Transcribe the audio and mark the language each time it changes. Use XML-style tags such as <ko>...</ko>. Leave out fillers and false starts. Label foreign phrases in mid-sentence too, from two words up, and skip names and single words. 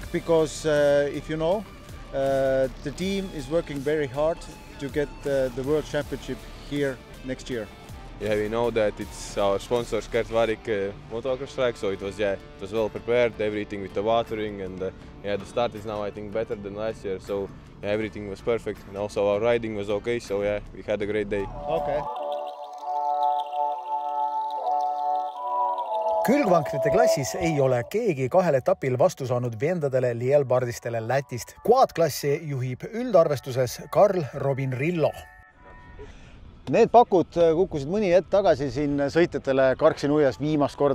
<en>Because if you know, the team is working very hard to get the World Championship here next year. Yeah, we know that it's our sponsor Gert Varik motocross track, so it was well prepared, everything with the watering, and the start is now I think better than last year, so yeah, everything was perfect, and also our riding was okay, so yeah, we had a great day. Okay.</en> <et>Külgvankrite klassis ei ole keegi kahel etapil vastu saanud vendadele Lielbardistele Lätist. Quad-klassi juhib üldarvestuses Karl Robin Rillo. Need pakud kukkusid mõni hetk tagasi siin sõitjatele Karksi-Nuias viimast korda.</et>